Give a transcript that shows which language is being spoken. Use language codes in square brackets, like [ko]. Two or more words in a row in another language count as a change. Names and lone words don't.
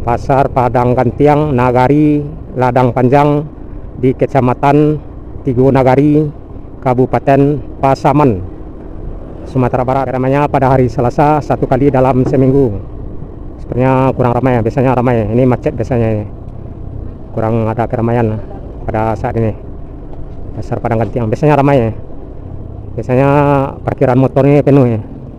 [id] Pasar Padang Gantiang, Nagari, Ladang Panjang di Kecamatan Tigo Nagari, Kabupaten Pasaman, Sumatera Barat. Ramainya pada hari Selasa 1 kali dalam seminggu. Sebenarnya kurang ramai, biasanya ramai. Ini macet biasanya, kurang ada keramaian pada saat ini. Pasar Padang Gantiang biasanya ramai, biasanya parkiran motornya penuh ya.